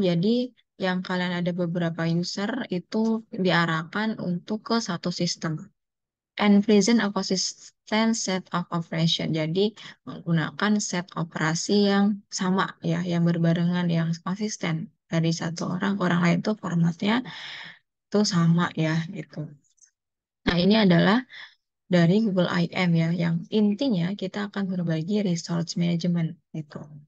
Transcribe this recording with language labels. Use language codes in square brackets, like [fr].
[id] Jadi yang kalian ada beberapa user itu diarahkan untuk ke satu sistem. [en] And present a consistent set of operation. [id] Jadi menggunakan set operasi yang sama ya, yang berbarengan, yang konsisten dari satu orang ke orang lain itu formatnya itu sama ya gitu. Nah ini adalah dari Google IM ya, yang intinya kita akan berbagi resource management itu.